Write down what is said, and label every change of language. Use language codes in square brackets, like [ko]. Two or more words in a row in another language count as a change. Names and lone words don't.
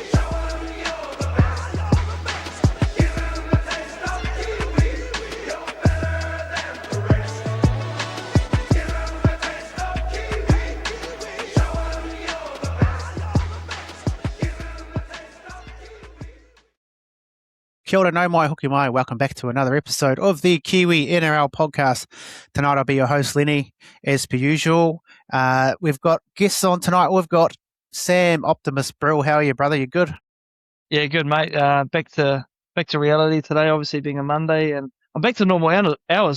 [en] Show him you're the best. Give him a taste of Kiwi. You're better than the rest. Give him a taste of Kiwi. Show him you're the best. Give him a taste of Kiwi. [mi] Kia ora, no mai, hoki mai. [en] Welcome back to another episode of the Kiwi NRL podcast. Tonight I'll be your host, Lennie, as per usual. We've got guests on tonight. We've got Sam, Optimus Brill. How are you, brother? You good? Yeah, good, mate. Back to reality today, obviously being a Monday, and I'm back to normal hours.